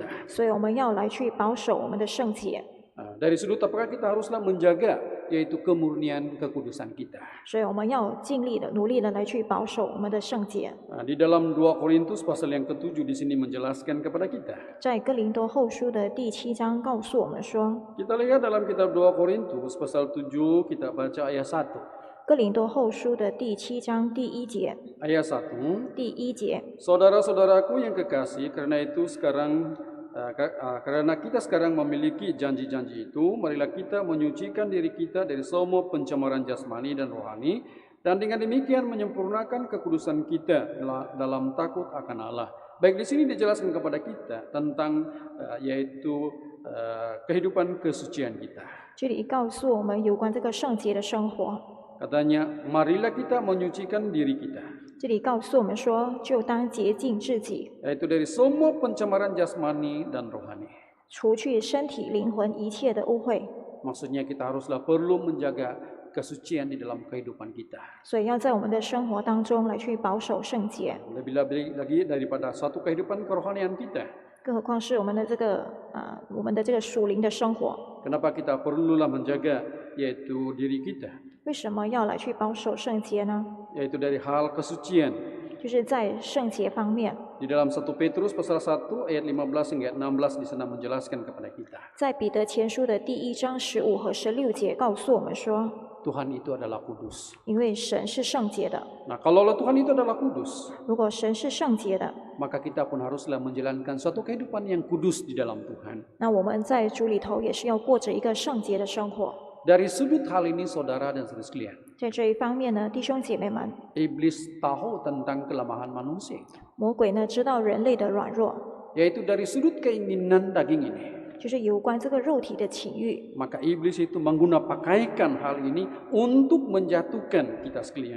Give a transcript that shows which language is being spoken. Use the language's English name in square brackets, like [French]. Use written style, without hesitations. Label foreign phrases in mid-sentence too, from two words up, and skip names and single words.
[Chinese] 所以我们要来去保守我们的圣洁。 [Indonesian] Dari sudut apakah kita haruslah menjaga yaitu kemurnian kekudusan kita. [Chinese] 所以我们要尽力的、努力的来去保守我们的圣洁。 [Indonesian] Di dalam 2 Korintus pasal yang ke-7 di sini menjelaskan kepada kita. [Chinese] 在哥林多后书的第7章告诉我们说， [Indonesian] Kita lihat dalam kitab 2 Korintus pasal 7 kita baca ayat 1. [Chinese] 哥林多后书的第7章第1节， [Indonesian] ayat 1. [Chinese] 第1节， [Indonesian] Saudara-saudaraku yang kekasih, karena kita sekarang memiliki janji-janji itu, marilah kita menyucikan diri kita dari semua pencemaran jasmani dan rohani, dan dengan demikian menyempurnakan kekudusan kita dalam takut akan Allah. Baik, di sini dijelaskan kepada kita tentang yaitu kehidupan kesucian kita. [Chinese] 这里告诉我们有关这个圣洁的生活。 [Indonesian] Katanya, marilah kita menyucikan diri kita. [Chinese] 这里告诉我们说，就当洁净自己， [Indonesian] Yaitu dari semua pencemaran jasmani dan rohani. [Chinese] 除去身体、灵魂一切的污秽。 [Indonesian] Maksudnya kita haruslah perlu menjaga kesucian di dalam kehidupan kita. [Chinese] 所以要在我们的生活当中来去保守圣洁， [Indonesian] Lebih-lebih lagi daripada suatu kehidupan kerohanian kita. [Chinese] 更何况是我们的这个属灵的生活。 [Indonesian] Kenapa kita perlulah menjaga yaitu diri kita, [Chinese] 为什么要来去保守圣洁呢？ [Indonesian] yaitu dari hal kesucian. [Chinese] 就是在圣洁方面， [Indonesian] Di dalam 1 Petrus pasal 1 ayat 15 hingga 16 di sana menjelaskan kepada kita. [Chinese] 在彼得前书的第1章15和16节告诉我们说， [Indonesian] Tuhan itu adalah kudus. [Chinese] 因为神是圣洁的。 [Indonesian] Nah, kalau Tuhan itu adalah kudus, [Chinese] 如果神是圣洁的， [Indonesian] maka kita pun haruslah menjalankan suatu kehidupan yang kudus di dalam Tuhan. [Chinese] 那我们在主里头也是要过着一个圣洁的生活。 [Indonesian] Dari sudut hal ini, saudara dan saudari sekalian, [Chinese] 在这一方面呢，弟兄姐妹们， [Indonesian] iblis tahu tentang kelemahan manusia, [Chinese] 魔鬼呢知道人类的软弱， [Indonesian] yaitu dari sudut keinginan daging ini. [Chinese] 就是有关这个肉体的情欲。 [Indonesian] Maka iblis itu pakaikan hal ini untuk menjatuhkan kita sekalian.